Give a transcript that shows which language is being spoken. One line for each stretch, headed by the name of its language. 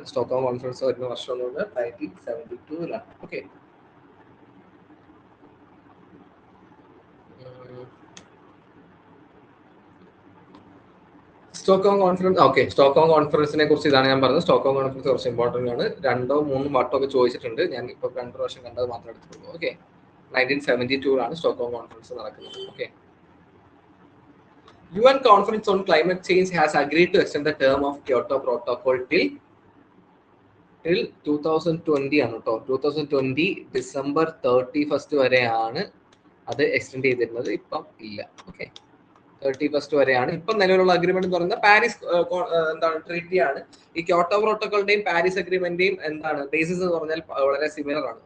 Malayalam: Stockholm conference വരുന്ന വർഷം 1972. Okay, Stockholm കോൺഫറൻസിനെ കുറിച്ച് ഇതാണ് ഞാൻ പറഞ്ഞത്. സ്റ്റോക്ക്ഹോം കോൺഫറൻസ് കുറച്ച് ഇമ്പോർട്ടന്റ് ആണ്. 2 or 3 വട്ടമൊക്കെ ചോദിച്ചിട്ടുണ്ട്. ഞാൻ ഇപ്പൊ 2 പ്രാവശ്യം കണ്ടത് മാത്രം എടുത്തുള്ളൂ. ഓക്കെ, 1972 സ്റ്റോക്ക്ഹോം കോൺഫറൻസ് നടക്കുന്നത്.
English: okay, UN Conference on Climate Change has agreed to extend the term of Kyoto Protocol till 2020
Malayalam: ആണ് കേട്ടോ. 2020 December 31 വരെയാണ് അത് എക്സ്റ്റെൻഡ് ചെയ്തിരുന്നത്. ഇപ്പം ഇല്ല. ഓക്കെ, 31 വരെയാണ് ഇപ്പം നിലവിലുള്ള അഗ്രിമെന്റ് എന്ന് പറയുന്നത്. പാരീസ് എന്താണ് ട്രീറ്റിയാണ്. ഈ ക്യോട്ടോ പ്രോട്ടോക്കോളിന്റെയും പാരീസ് അഗ്രിമെന്റിന്റെയും എന്താണ് ബേസിസ് എന്ന് പറഞ്ഞാൽ വളരെ സിമിലർ ആണ്.